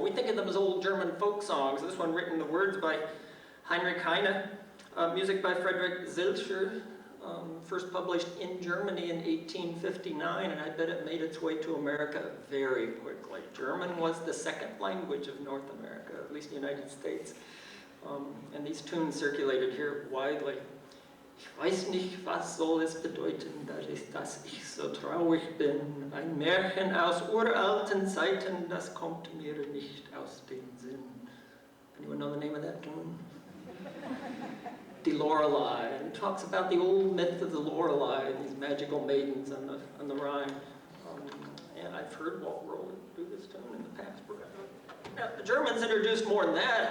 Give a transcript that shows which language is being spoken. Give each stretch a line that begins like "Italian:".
English: We think of them as old German folk songs. This one written, the words by Heinrich Heine, music by Friedrich Zilscher, first published in Germany in 1859, and I bet it made its way to America very quickly. German was the second language of North America, at least the United States. And these tunes circulated here widely.
German: Ich weiß nicht, was soll es bedeuten, dass ich so traurig bin. Ein Märchen aus uralten Zeiten, das kommt mir nicht aus dem Sinn.
English: Anyone know the name of that tune? The Lorelei, and it talks about the old myth of the Lorelei and these magical maidens on the Rhine. And I've heard Walt Rowland do this tune in the past. Now, the Germans introduced more than that.